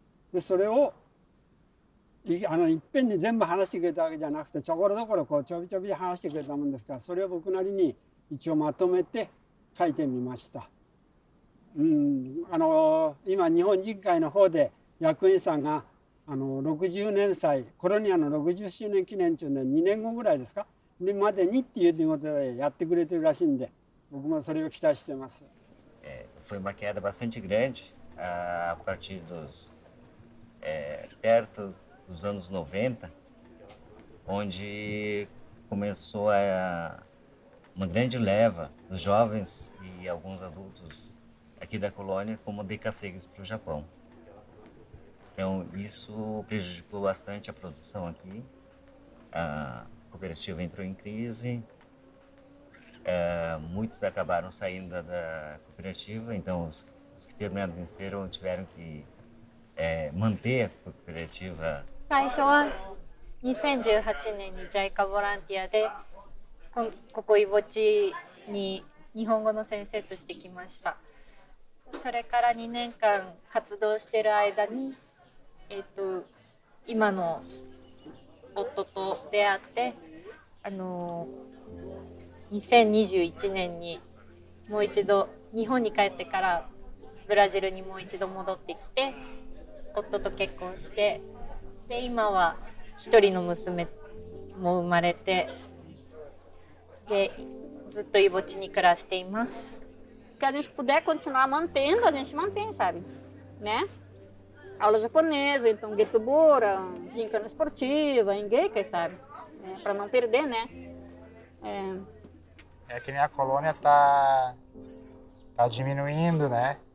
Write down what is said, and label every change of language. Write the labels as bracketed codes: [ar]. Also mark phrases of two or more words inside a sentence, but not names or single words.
[ja] でそれをいっぺんに全部話してくれたわけじゃなくてちょころどころこうちょびちょび話してくれたもんですから、それを僕なりに一応まとめて書いてみました。今日本人会の方で役員さんが60年祭コロニアの60周年記念中で2年後ぐらいですかでまでにっていうことでやってくれてるらしいんで、僕もそれを期待してます。 [pt] Foi uma queda bastante grande a partir perto dos anos 90, onde começou uma grande leva dos jovens e alguns adultos aqui da colônia como decassegues para o Japão. Então isso prejudicou bastante a produção aqui. A cooperativa entrou em crise, muitos acabaram saindo da cooperativa, então os que permaneceram tiveram que manter a cooperativa. [ja] 最初は2018年に JICA ボランティアでここイボチに日本語の先生として来ました。それから2年間活動している間に、今の夫と出会って2021年にもう一度日本に帰ってからブラジルにもう一度戻ってきて夫と結婚して、で今は一人の娘も生まれて、でずっとイボチに暮らしています。 [pt] Que a gente puder continuar mantendo, a gente mantém, sabe? Né? Aula japonesa, então Getubura, gincana esportiva, Engeikai, sabe? Para não perder, né? É que nem a colônia tá diminuindo, né?